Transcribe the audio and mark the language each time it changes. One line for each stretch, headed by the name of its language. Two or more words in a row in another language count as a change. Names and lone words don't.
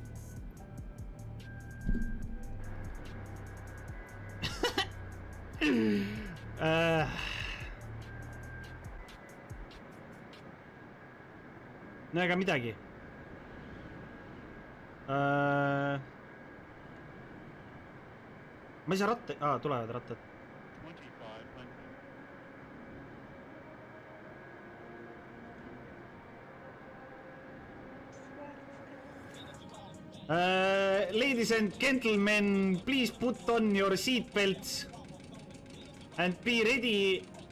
Estonian: No ega midagi. Ma ei saa ratta... tulevad rattad.
English: Ladies and gentlemen, please put on your seat belts and be ready.